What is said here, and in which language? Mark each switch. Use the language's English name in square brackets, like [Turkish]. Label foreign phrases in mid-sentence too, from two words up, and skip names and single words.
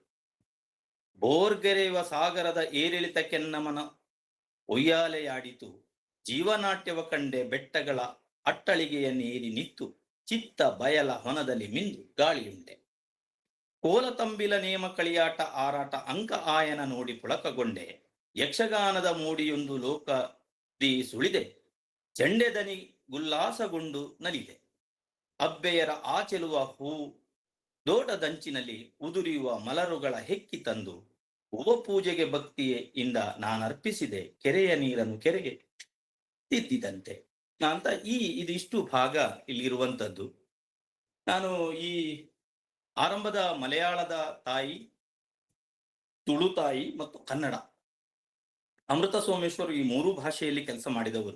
[Kannada] ಬೋರ್ಗೆರೆಯುವ ಸಾಗರದ ಏರಿಳಿತಕ್ಕೆನ್ನಮನ ಒಯ್ಯಾಲೆಯಾಡಿತು, ಜೀವನಾಟ್ಯವ ಕಂಡೆ ಬೆಟ್ಟಗಳ ಅಟ್ಟಳಿಗೆಯ ನೀರಿ ನಿತ್ತು, ಚಿತ್ತ ಬಯಲ ಹೊನದಲ್ಲಿ ಮಿಂದು ಗಾಳಿಯುಂಟೆ. ಕೋಲತಂಬಿಲ ನೇಮ ಕಳಿಯಾಟ ಆರಾಟ ಅಂಕ ಆಯನ ನೋಡಿ ಪುಳಕಗೊಂಡೆ, ಯಕ್ಷಗಾನದ ಮೂಡಿಯೊಂದು ಲೋಕದಿ ಸುಳಿದೆ, ಚೆಂಡೆದನಿ ಗುಲ್ಲಾಸಗೊಂಡು ನಲಿದೆ. ಅಬ್ಬೆಯರ ಆಚೆಲುವ ಹೂ ದೋಟದಂಚಿನಲ್ಲಿ ಉದುರಿಯುವ ಮಲರುಗಳ ಹೆಕ್ಕಿ ತಂದು, ಹೂವ ಪೂಜೆಗೆ ಭಕ್ತಿಯಿಂದ ನಾನರ್ಪಿಸಿದೆ, ಕೆರೆಯ ನೀರನ್ನು ಕೆರೆಗೆ ತಿದ್ದಿದಂತೆ ಅಂತ ಇದಿಷ್ಟು ಭಾಗ ಇಲ್ಲಿರುವಂಥದ್ದು. ನಾನು ಈ ಆರಂಭದ ಮಲಯಾಳದ ತಾಯಿ, ತುಳು ತಾಯಿ ಮತ್ತು ಕನ್ನಡ, ಅಮೃತ ಸೋಮೇಶ್ವರ್ ಈ ಮೂರು ಭಾಷೆಯಲ್ಲಿ ಕೆಲಸ ಮಾಡಿದವರು.